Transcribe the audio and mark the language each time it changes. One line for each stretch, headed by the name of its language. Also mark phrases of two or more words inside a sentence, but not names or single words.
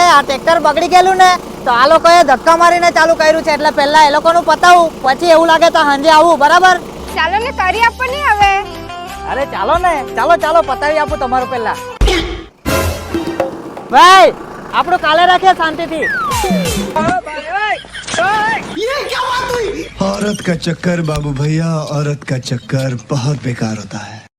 Gujarati: આ ટ્રેક્ટર બગડી ગયેલું ને, તો આ લોકોએ ધક્કા મારીને ચાલુ કર્યું છે, એટલે પહેલા એ લોકોનું પતાવું, પછી એવું લાગે તો સાંજે આવું. બરાબર? ચાલો ને કરી આપો ને હવે. અરે ચાલો ને, ચાલો પતાવી આપું તમારું પહેલા. ભાઈ આપણું કાલે રાખીએ શાંતિથી.
Hindi: औरत का चक्कर बाबू भैया, औरत का चक्कर बहुत बेकार होता है.